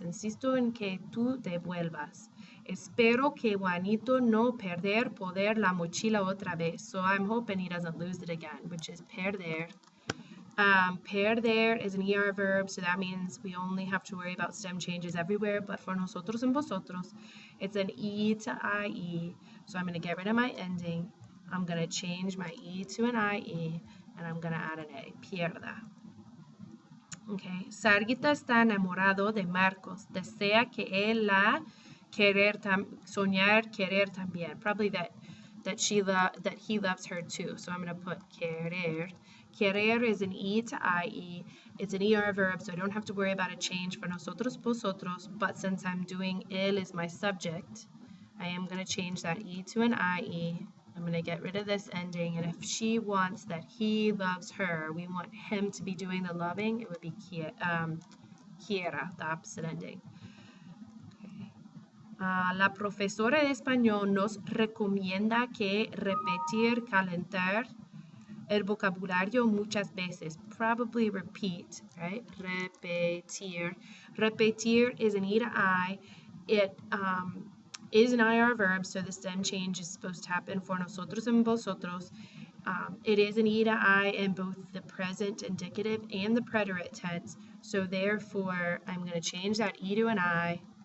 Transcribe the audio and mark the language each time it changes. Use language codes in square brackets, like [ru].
[es] Insisto en que tú devuelvas. Espero que Juanito no poder la mochila otra vez. [en] So I'm hoping he doesn't lose it again, which is perder. Perder is an ER verb, so that means we only have to worry about stem changes everywhere, but for nosotros and vosotros, it's an E to IE, so I'm going to get rid of my ending, I'm going to change my E to an IE, and I'm going to add an A, pierda. [es] Okay, Sargita está enamorado de Marcos, desea que él la soñar querer también, [en] probably that he loves her too, so I'm going to put [es] querer. [en] Querer is an E to IE. It's an ER verb, so I don't have to worry about a change for nosotros, vosotros, but since I'm doing él is my subject, I am going to change that E to an IE. I'm going to get rid of this ending, and if she wants that he loves her, we want him to be doing the loving, it would be quiera, the opposite ending. Okay. [es] La profesora de español nos recomienda que repetir, calentar el vocabulario muchas veces, [en] probably repeat, right? Repetir. Repetir is an E to I. It is an IR verb, so the stem change is supposed to happen for nosotros and vosotros. It is an E to I in both the present indicative and the preterite tense, so therefore I'm going to change that E to an I.